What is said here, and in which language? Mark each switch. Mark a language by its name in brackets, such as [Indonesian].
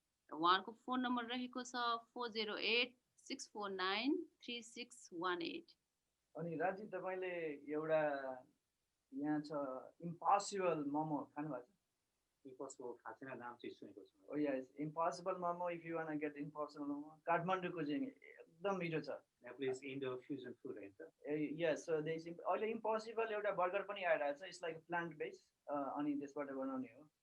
[Nepali] उहाँको phone number रहेको छ 408-649-3618। अनि राजी तपाईँले एउटा यहाँ छ इम्पोसिबल मोमो खानुभएको छ? इम्पोसिबल खाएको छैन, नाम चाहिँ सुनेको छु। [English] Oh yes, impossible momo. If you wanna get impossible momo, [Nepali] Kathmandu cuisine एकदम मिठो छ। [English] Nepalese Indo fusion food [Nepali] हैन त? [English] Yes, so there's [Nepali] अहिले impossible एउटा बर्गर पनि आइरहेको छ। [English] it's like plant based, [Nepali] अनि त्यसबाट बनाउने हो।